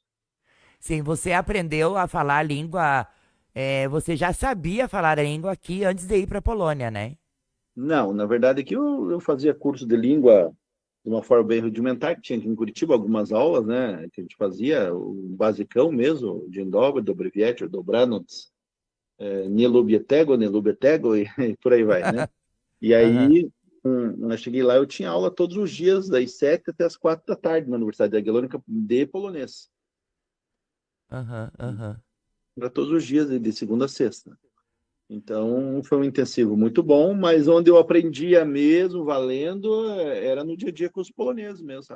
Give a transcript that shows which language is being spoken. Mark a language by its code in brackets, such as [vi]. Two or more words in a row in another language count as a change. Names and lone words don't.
[pt] Sim, você aprendeu a falar a língua, você já sabia falar a língua aqui antes de ir para a Polônia, né? Não, na verdade, aqui eu fazia curso de língua de uma forma bem rudimentar, que tinha aqui em Curitiba algumas aulas, né, que a gente fazia, o basicão mesmo, [pl] Dzień dobry, dobry wieczór, dobranoc, nie lubię tego, nie lubię tego, [pt] e, e por aí vai, né? E Aham, aí, eu cheguei lá, eu tinha aula todos os dias, das 7 até as 4 da tarde, na Universidade da Aggelônica, de polonês. aham, aham. Era todos os dias, de segunda a sexta. Então, foi um intensivo muito bom, mas onde eu aprendia mesmo, valendo, era no dia a dia com os poloneses mesmo, sabe?